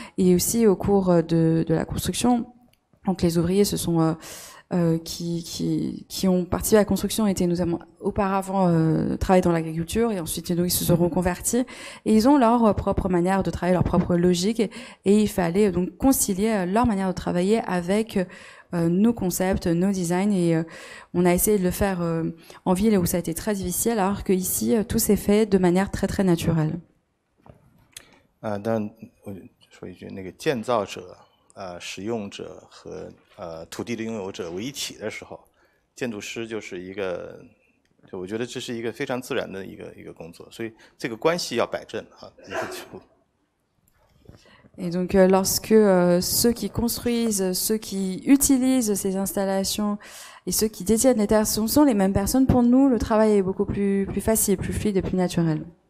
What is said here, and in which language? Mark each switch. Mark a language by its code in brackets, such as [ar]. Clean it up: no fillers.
[fr] Et aussi au cours de la construction, donc les ouvriers qui ont participé à la construction étaient notamment auparavant travaillé dans l'agriculture et ensuite donc, ils se sont reconvertis et ils ont leur propre manière de travailler, leur propre logique et il fallait donc concilier leur manière de travailler avec nos concepts, nos designs et on a essayé de le faire en ville où ça a été très difficile alors qu'ici tout s'est fait de manière très très naturelle. [zh] 当然我说一句，那个建造者。使用者和土地的拥有者为一体的时候，建筑师就是一个，就我觉得这是一个非常自然的一个工作，所以这个关系要摆正啊。 [fr] Et donc lorsque ceux qui construisent, ceux qui utilisent ces installations et ceux qui détiennent les terres sont les mêmes personnes, pour nous le travail est beaucoup plus facile, plus fluide et plus naturel.